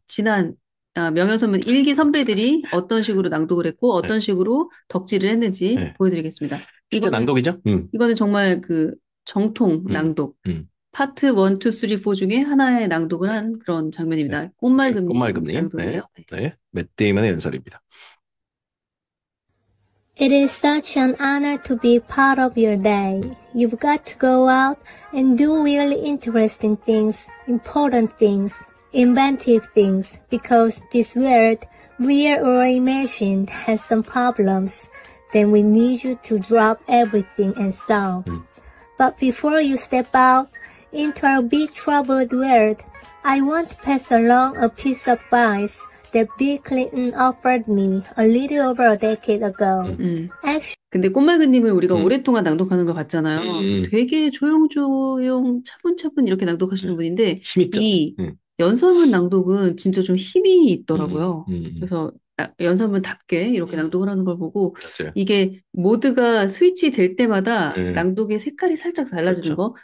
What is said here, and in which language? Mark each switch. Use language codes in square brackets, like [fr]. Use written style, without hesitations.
[ko] 지난 명예선문 1기 선배들이 어떤 식으로 낭독을 했고 어떤 식으로 덕질을 했는지 보여드리겠습니다. 실제 낭독이죠? 이거는 정말 그 정통 낭독. 파트 1, 2, 3, 4 중에 하나의 낭독을 한 그런 장면입니다. 꽃말금님 낭독이에요. 네. 맷 데이먼의 연설입니다. [en] It is such an honor to be part of your day. You've got to go out and do really interesting things, important things, inventive things, because this world, real or imagined, has some problems. Then we need you to drop everything and solve. But before you step out into our big troubled world, I want to pass along a piece of advice that Bill Clinton offered me a little over a decade ago. [ko] 근데 꽃말그님을 우리가 오랫동안 낭독하는 걸 봤잖아요. 되게 조용조용 차분차분 이렇게 낭독하시는 분인데 힘있죠? 이 연설문 낭독은 진짜 좀 힘이 있더라고요. 그래서 연설문답게 이렇게 낭독을 하는 걸 보고 맞아요. 이게 모드가 스위치 될 때마다 낭독의 색깔이 살짝 달라지는 거.